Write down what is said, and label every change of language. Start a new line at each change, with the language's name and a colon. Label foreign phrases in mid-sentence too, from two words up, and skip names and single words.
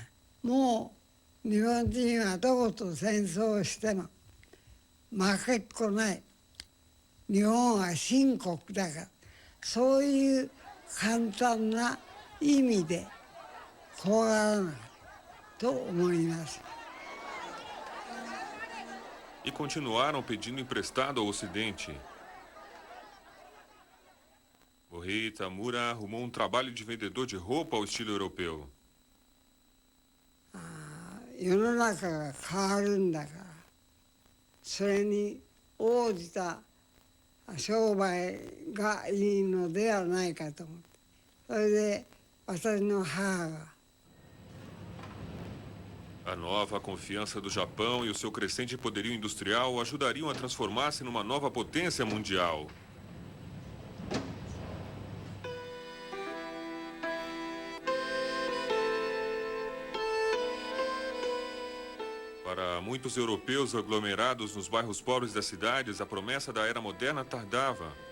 Japanese: もう日本人はどこと戦争をしても負けっこない。日本は新国だからそういう簡単な意味で怖がらないと思います。
Portuguese: E continuaram pedindo emprestado ao Ocidente. Borrei Tamura arrumou um trabalho de vendedor de roupa ao estilo europeu.
Japanese: 世の中が変わるんだからそれに応じた商売がいいのではないかと思ってそれで私の母が
Portuguese: A nova confiança do Japão e o seu crescente poderio industrial o ajudariam a transformar-se numa nova potência mundial. Para muitos europeus aglomerados nos bairros pobres das cidades, a promessa da era moderna tardava.